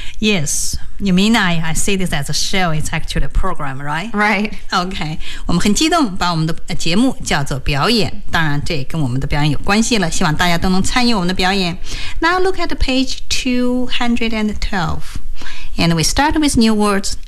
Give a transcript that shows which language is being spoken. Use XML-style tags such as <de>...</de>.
<en>Yes, you mean I see this as a show, it's actually a program, right? Right.</en> <zh>Okay, 我们很激动把我们的节目叫做表演，当然这也跟我们的表演有关系了，希望大家都能参与我们的表演。</zh> <en>Now look at page 212 and we start with new words.</en>